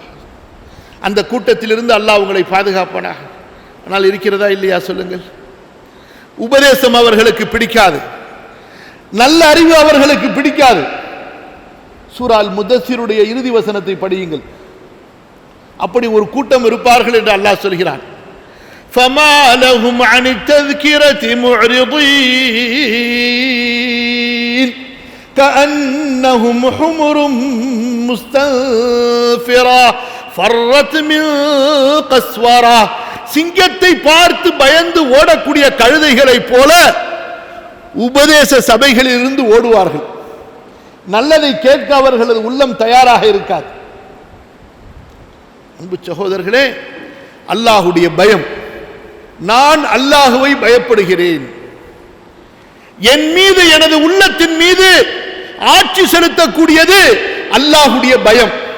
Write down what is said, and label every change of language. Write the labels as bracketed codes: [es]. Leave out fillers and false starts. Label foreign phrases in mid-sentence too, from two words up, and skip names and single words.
[ta] அந்த கூட்டத்திலிருந்து அல்லாஹ் உங்களை பாதுகாப்பானாக. ஆனால் இருக்கிறதா இல்லையா சொல்லுங்கள்? உபதேசம் அவர்களுக்கு பிடிக்காது, நல்ல அறிவு அவர்களுக்கு பிடிக்காது. சூரா அல் முதஸ்ஸிருடைய இறுதி வசனத்தை படியுங்கள். அப்படி ஒரு கூட்டம் இருப்பார்கள் என்று அல்லாஹ் சொல்கிறான். [ar] فَمَا لَهُمْ عَنِ التَّذْكِرَةِ مُعْرِضِينَ كَأَنَّهُمْ حُمُرٌ مُسْتَنفِرَةٌ فَرَّتْ مِنْ قَسْوَرَةٍ. [ta] சிங்கத்தை பார்த்து பயந்து ஓடக்கூடிய கழுதைகளைப் போல உபதேச சபைகளில் இருந்து ஓடுவார்கள். நல்லதை கேட்க அவர்களது உள்ளம் தயாராக இருக்காது. அன்பு சகோதரர்களே, அல்லாஹுடைய பயம், நான் அல்லாஹுவை பயப்படுகிறேன், என் மீது எனது உள்ளத்தின் மீது ஆட்சி செலுத்தக்கூடியது அல்லாஹுடைய பயம்.